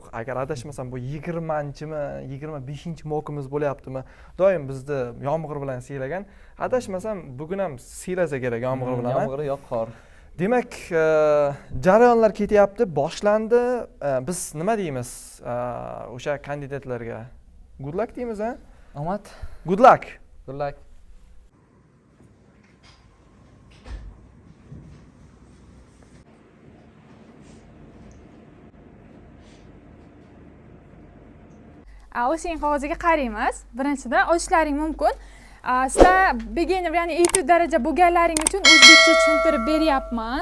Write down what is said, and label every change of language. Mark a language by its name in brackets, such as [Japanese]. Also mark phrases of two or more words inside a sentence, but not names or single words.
[Uzbek] Agar adashmasam bu 20-chimi, 25-mockimiz bo'lyaptimi? Doim bizda yomg'ir bilan siylagan. Adashmasam bugun ham siylasa kerak yomg'ir bilan. Yomg'ir yo'q, qor. Demak, jarayonlar ketyapti, boshlandi. Biz nima deymiz o'sha kandidatlarga? [English] Good luck [Uzbek] deymiz, ha? Omad. [English] Good luck. Good luck. [Uzbek] O'shaning qog'oziga qaraymiz. Birinchidan ochishlaring mumkin. Sizlar beginner, ya'ni etude daraja bo'lganlaring uchun o'zbekcha tushuntirib beryapman.